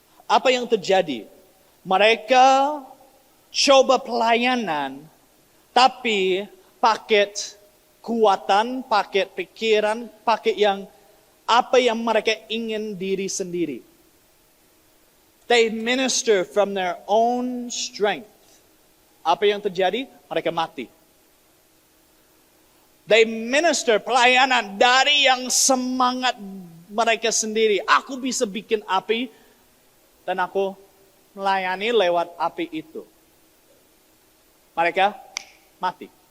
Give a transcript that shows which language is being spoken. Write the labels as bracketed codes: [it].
[id] Apa yang terjadi? Mereka coba pelayanan, tapi pakai kekuatan, pakai pikiran, pakai apa yang mereka ingin diri sendiri. [en] They minister from their own strength. [id] Apa yang terjadi? Mereka mati. [en] They minister [id] pelayanan dari yang semangat mereka sendiri. Aku bisa bikin api dan aku melayani lewat api itu. Mereka mati.